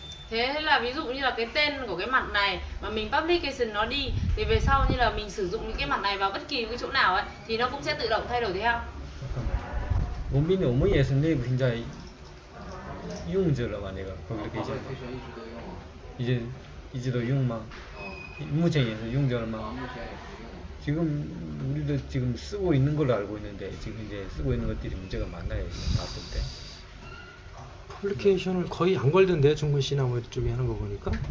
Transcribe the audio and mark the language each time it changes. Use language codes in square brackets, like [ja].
[vi] Thế là ví dụ như là cái tên của cái mặt này mà mình publication nó đi thì về sau như là mình sử dụng những cái mặt này vào bất kỳ cái chỗ nào ấy thì nó cũng sẽ tự động thay đổi theo. [zh] 我们也是内部现在用着了嘛，那个 publication 一直都用吗？目前也是用着了吗？ [ko] 지금 우리도 지금 쓰고 있는 걸로 알고 있는데 지금 이제 쓰고 있는 것들이 문제가 많나요 지금 봤을 때? 퍼블리케이션을 거의 안 걸던데요, 중근 씨나 뭐 이쪽에 하는 거 보니까.